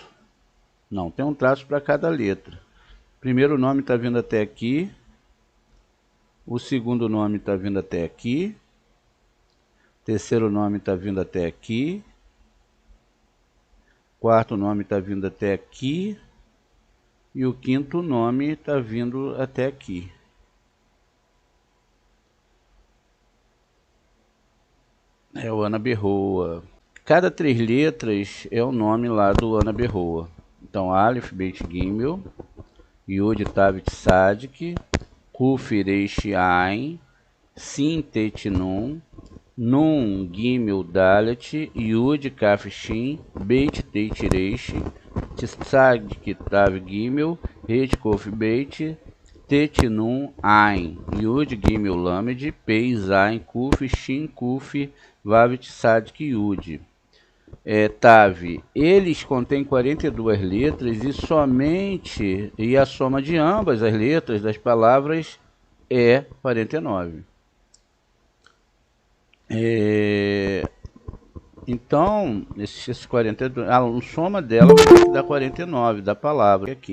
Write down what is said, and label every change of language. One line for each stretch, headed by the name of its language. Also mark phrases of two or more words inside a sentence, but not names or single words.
Portuguese: Não, tem um traço para cada letra. Primeiro nome está vindo até aqui, o segundo nome está vindo até aqui, terceiro nome está vindo até aqui, quarto nome está vindo até aqui, e o quinto nome está vindo até aqui. É o Ana Berroa. Cada 3 letras é o nome lá do Ana Berroa. Então,
Hebrew: אלף, בית, גימל, יוד, תו, צדי, קוף, ריש, עין, שין, טית, נון, נון, גימל, דלת, יוד, כף, שין, בית, טית, ריש, צדי, תו, גימל, רט, קוף, בית, טית, נון, עין, יוד, גימל, למד, פא, זין, קוף, שין, קוף, וו, צדי, יוד.
Portuguese: Tav, eles contêm 42 letras e a soma de ambas as letras das palavras é 49. Então, esses 42, a soma dela vai dar 49 da palavra aqui.